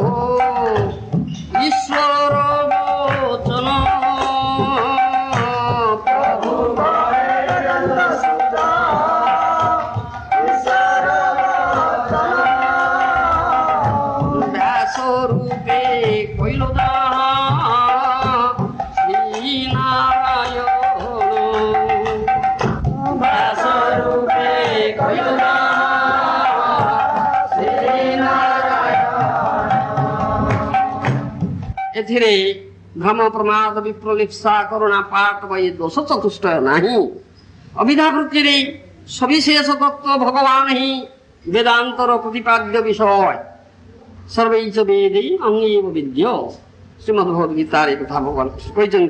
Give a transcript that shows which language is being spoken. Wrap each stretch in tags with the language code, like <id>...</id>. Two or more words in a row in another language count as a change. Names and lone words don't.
<bn>ঈশ্বর বচন, প্রভু কহে বেদান্ত সূত্র ঈশ্বর বচন, ব্যাস রূপে কইল যাহা শ্রী নারায়ণ, ব্যাস রূপে কইল যাহা শ্রী নারায়ণ।</bn> <or>ଏଥିରେ ଭ୍ରମ ପ୍ରମାଦ ବିପ୍ରଲିପ୍ସା କରୁଣା ପାଠ ବା ଏ ଦୋଷ ଚତୁଷ୍ଟୟ ନାହିଁ। ଅବିଧାବୃତ୍ତିରେ ସବିଶେଷ ତତ୍ତ୍ୱ ଭଗବାନ ହିଁ ବେଦାନ୍ତର ପ୍ରତିପାଦ୍ୟ ବିଷୟ।</or> <sa>ସର୍ବୈଚ ବେଦେ ଅଙ୍ଗେବ ବିଦ୍ୟ,</sa> <or>ଶ୍ରୀମଦ୍ ଭଗବତ ଗୀତାରେ କଥା ଭଗବାନ କହିଛନ୍ତି।</or>